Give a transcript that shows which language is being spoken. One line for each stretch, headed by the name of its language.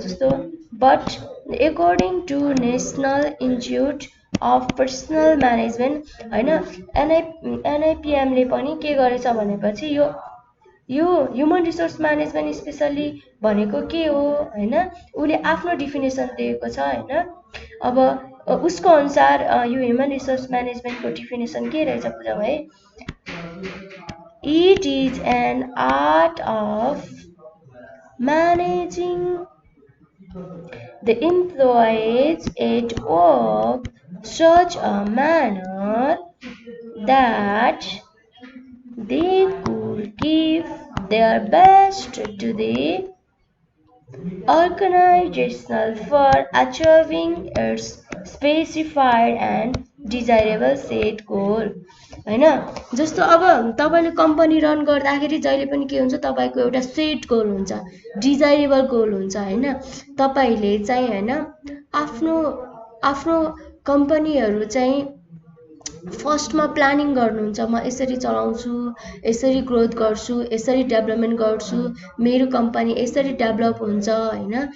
Nepali: जस्तो but according to national institute of personal management हैन एनआईपीएम ले पनि के गरेछ भनेपछि यो ह्युमन रिसोर्स म्यानेजमेन्ट स्पेशली भनेको के हो हैन उले आफ्नो डेफिनेसन दिएको छ हैन। अब उसको अनुसार यो ह्युमन रिसोर्स म्यानेजमेन्टको डेफिनेसन के रहेछ बुझौं है। It is an art of managing
English: the employees at work such a manner that they could give their best to the organization for achieving its specified and desirable set goal होइन।
Nepali: जस्तो अब तपाईँले company run गर्दाखेरि जहिले पनि के हुन्छ, तपाईँको एउटा सेट गोल हुन्छ, डिजायरेबल गोल हुन्छ होइन। तपाईँले चाहिँ होइन आफ्नो आफ्नो कम्पनीहरू चाहिँ फर्स्टमा प्लानिङ गर्नुहुन्छ, म यसरी चलाउँछु, यसरी ग्रोथ गर्छु, यसरी डेभलपमेन्ट गर्छु, मेरो कम्पनी यसरी डेभलप हुन्छ होइन।